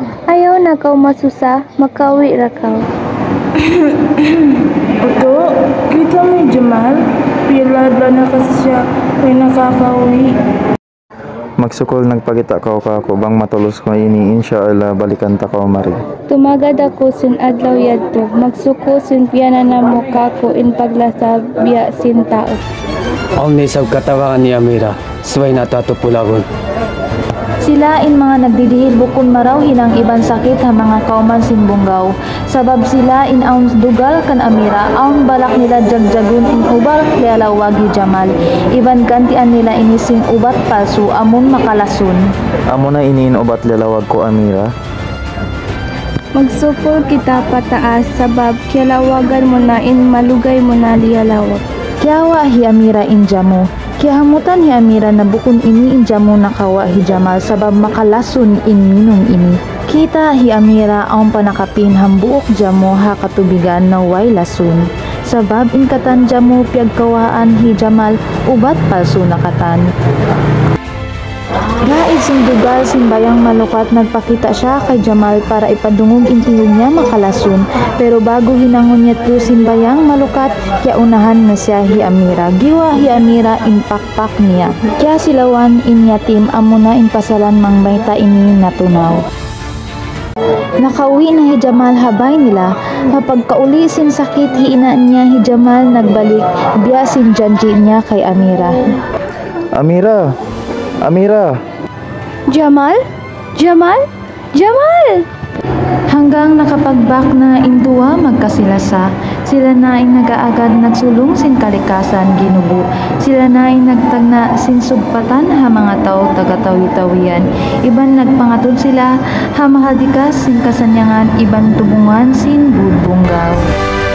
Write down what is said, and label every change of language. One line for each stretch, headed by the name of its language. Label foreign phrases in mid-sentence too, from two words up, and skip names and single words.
Tausug: Ayaw na kaw masusa, makawi ra kaw. Oto, kita mo Jamal, pila adlaw na kasi siya may nakakawi. Magsukol nagpagita ka ako bang matulos ko ini insyaallah balikan ta ka mari. Tumagad ako sin adlaw yadto, magsuko sin piyana na mo kako in paglasab biya sin tao. Ang nisab katawangan ni Amira, suway natatupulagon. Sila in mga nagdidihil bukon maraw hinang iban sakit ha mga kauman simbunggaw. Sabab sila in aun dugal kan Amira, aun balak nila jagjagun in ubal kayalawag hi Jamal. Iban kantian nila inising ubat palsu amun makalasun. Amo na iniin ubat lalawag ko Amira. Magsupol kita pataas sabab kialawagan mo na in malugay mo na liyalawag. Kiyawa hi Amira in jamu. Kihamutan hi Amira na bukon ini in jamu nakawa hi Jamal sabab makalasun in minong ini. Kita hi Amira ang panakapin hambuok jamu ha katubigan na way lasun. Sabab in katan jamu piyagkawaan hi Jamal ubat palsu nakatan. Gaig sindugal simbayang malukat nagpakita siya kay Jamal para ipadungog intingog niya makalasun, pero bago hinangon niya to simbayang malukat kaya unahan na siya hi Amira. Giwa hi Amira impakpak niya kaya silawan in yatim amuna in pasalan mang mayta ini natunaw. Nakauwi na hi Jamal habay nila. Kapag kauli sin sakit hiina niya hi Jamal nagbalik biya sin janji niya kay Amira. Amira! Amira! Jamal? Jamal? Jamal! Hanggang nakapagbak na induwa magkasilasa, sila na ay nagaagad nagsulong sin kalikasan ginubo, sila na ay nagtagna sin sugpatan ha mga tao taga-tawi-tawian, iban nagpangatod sila ha mahadikas sin kasanyangan, iban tubungan sin budbunggaw.